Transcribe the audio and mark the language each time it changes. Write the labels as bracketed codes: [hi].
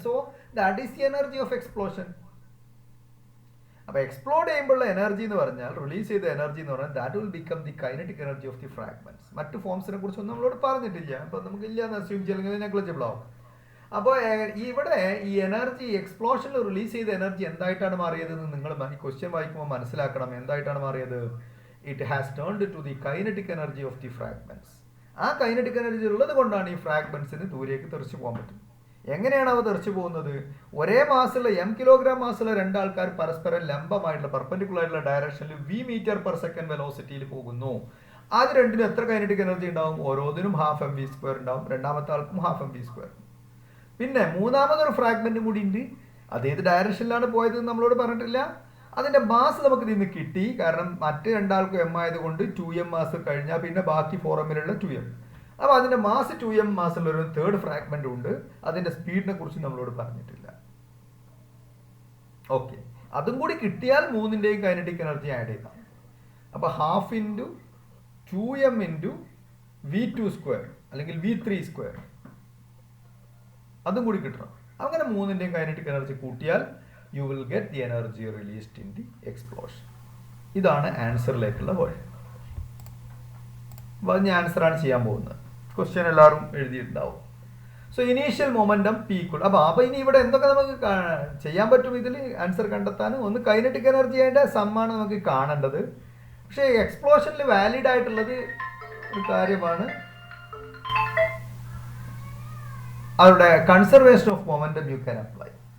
[en] So that is the energy of explosion. [ml] അപ്പൊ explode ചെയ്യുമ്പോഴുള്ള energy എന്ന് പറഞ്ഞാൽ, [en] Release ചെയ്ത energy എന്ന് പറഞ്ഞാൽ, that will become the kinetic energy of the fragments. [ml] മറ്റു ഫോംസിനെ കുറിച്ചൊന്നും നമ്മളോട് പറഞ്ഞിട്ടില്ല, അപ്പൊ നമുക്ക് ഇല്ലാന്ന് അസ്യൂം ചെയ്യണമെങ്കിൽ നെഗ്ലിജിബിൾ ആവും. അപ്പോൾ ഇവിടെ ഈ എനർജി എക്സ്പ്ലോഷനിൽ റിലീസ് ചെയ്ത എനർജി എന്തായിട്ടാണ് മാറിയത് എന്ന് നിങ്ങൾ ഈ ക്വസ്റ്റ്യൻ വായിക്കുമ്പോൾ മനസ്സിലാക്കണം. എന്തായിട്ടാണ് മാറിയത്? [en] it has turned to the kinetic energy of the fragments. [ml] ആ കൈനറ്റിക് എനർജി ഉള്ളത് കൊണ്ടാണ് ഈ ഫ്രാഗ്മെന്റ്സിന് ദൂരേക്ക് തെറിച്ചു പോകാൻ പറ്റും. എങ്ങനെയാണ് അവ തെറിച്ചു പോകുന്നത്? ഒരേ മാസുള്ള കിലോഗ്രാം മാസുള്ള രണ്ടാൾക്കാർ പരസ്പരം ലംബമായിട്ടുള്ള പെർപെൻഡിക്കുലർ ആയിട്ടുള്ള ഡയറക്ഷനിൽ v m/s വെലോസിറ്റിയിൽ പോകുന്നു. അത് രണ്ടിനും എത്ര കൈനറ്റിക് എനർജി ഉണ്ടാവും? ഓരോന്നിനും ഹാഫ് mv² ഉണ്ടാവും. രണ്ടാമത്തെ ആൾക്കും ഹാഫ് mv². പിന്നെ മൂന്നാമതൊരു ഫ്രാഗ്മെന്റും കൂടി ഉണ്ട്. അതേത് ഡയറക്ഷനിലാണ് പോയത് നമ്മളോട് പറഞ്ഞിട്ടില്ല. അതിന്റെ മാസ് നമുക്ക് ഇതിൽ നിന്ന് കിട്ടി. കാരണം മറ്റ് രണ്ടാൾക്കും m ആയതുകൊണ്ട് 2m മാസ് കഴിഞ്ഞാൽ പിന്നെ ബാക്കി 4mലുള്ള 2m. അപ്പോൾ അതിന്റെ മാസ് 2m മാസുള്ള ഒരു തേർഡ് ഫ്രാഗ്മെന്റ് ഉണ്ട്. അതിന്റെ സ്പീഡിനെ കുറിച്ച് നമ്മളോട് പറഞ്ഞിട്ടില്ല. ഓക്കെ, അതും കൂടി കിട്ടിയാൽ മൂന്നിന്റെയും കൈനറ്റിക് എനർജി ആഡ് ചെയ്താൽ അപ്പോൾ half into 2m into v2² അല്ലെങ്കിൽ v3², അതും കൂടി കിട്ടണം. അങ്ങനെ മൂന്നിന്റെയും കൈനറ്റിക് എനർജി കൂട്ടിയാൽ [en] you will get the energy released in the explosion. [ml] ഇതാണ് ആൻസറിലേക്കുള്ള വഴി. അപ്പോൾ അത് ഞാൻ ആൻസറാണ് ചെയ്യാൻ പോകുന്നത്. ക്വസ്റ്റ്യൻ എല്ലാവരും എഴുതിയിട്ടുണ്ടാവും. So initial momentum p equal. അപ്പോൾ ഇനി ഇവിടെ എന്തൊക്കെ നമുക്ക് ചെയ്യാൻ പറ്റും ഇതിൽ ആൻസർ കണ്ടെത്താൻ? ഒന്ന് കൈനറ്റിക് എനർജിയുടെ സമ്മാണ് നമുക്ക് കാണേണ്ടത്. പക്ഷേ എക്സ്പ്ലോഷനിൽ വാലിഡ് ആയിട്ടുള്ളത് ഒരു കാര്യമാണ്, അവരുടെ [en] Conservation of momentum you can apply.